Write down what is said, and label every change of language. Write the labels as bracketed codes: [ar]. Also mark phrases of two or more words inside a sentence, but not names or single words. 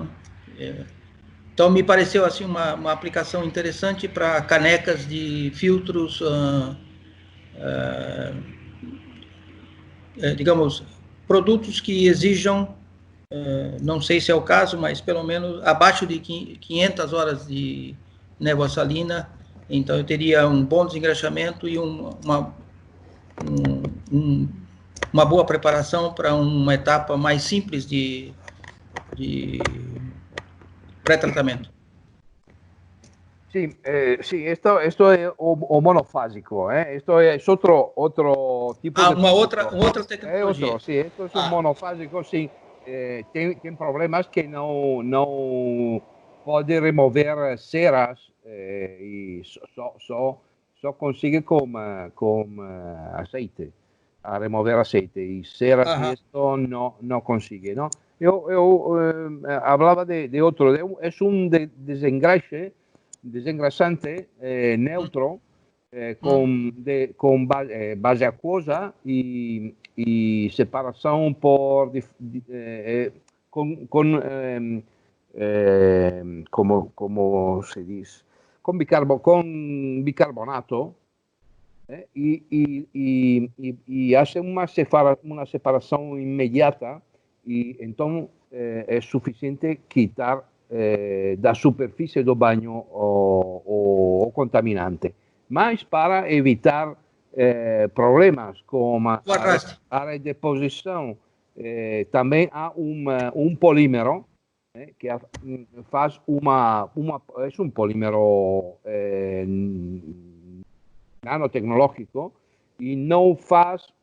[pt] Então, me pareceu assim uma aplicação interessante para canecas de filtros, digamos, produtos que exijam, não sei se é o caso, mas pelo menos abaixo de 500 horas de névoa salina. Então, eu teria um bom desengraxamento e uma boa preparação para uma etapa mais simples de pré-tratamento. [es] Sí, esto es o monofásico, esto es otro tipo de [pt] outra tecnologia. [es] Esto es un monofásico, sí, [pt] tem problemas que não pode remover ceras e só consigue com aceite, a remover aceite e ceras [es] y esto no consigue, ¿no? Yo hablaba de otro, es un desengrasante neutro con base acuosa y separación por como se dice, con bicarbonato y hace una separación inmediata y entonces es suficiente quitar [pt] da superfície do banho o contaminante, mas para evitar problemas como a redeposição, também há um polímero que faz é um polímero nanotecnológico e não faz